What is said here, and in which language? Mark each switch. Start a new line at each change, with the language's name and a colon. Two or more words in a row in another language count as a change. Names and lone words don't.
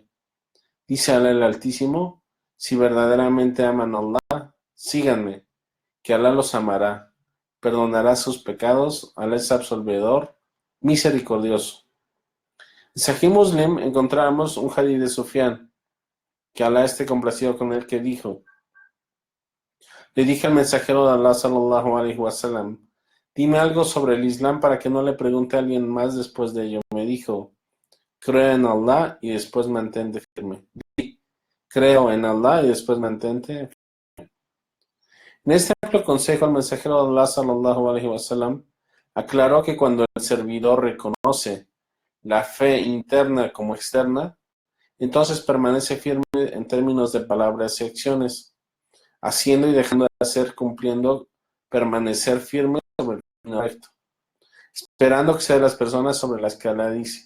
Spanish: Dice Allah el Altísimo, si verdaderamente aman a Allah, síganme, que Allah los amará, perdonará sus pecados, Allah es absolvedor, misericordioso. En Sahih Muslim encontramos un hadith de Sufyan, que Allah esté complacido con él, que dijo, le dije al mensajero de Allah
Arabic: صلى الله عليه وسلم,
Spanish: dime algo sobre el Islam para que no le pregunte a alguien más después de ello. Me dijo, creo en Allah y después mantente firme. Creo en Allah y después mantente. En este amplio consejo, el mensajero de Allah
Arabic: صلى الله عليه وسلم
Spanish: aclaró que cuando el servidor reconoce la fe interna como externa, entonces permanece firme en términos de palabras y acciones, haciendo y dejando de hacer, cumpliendo, permanecer firme sobre el camino recto, esperando que sean las personas sobre las que Allah dice.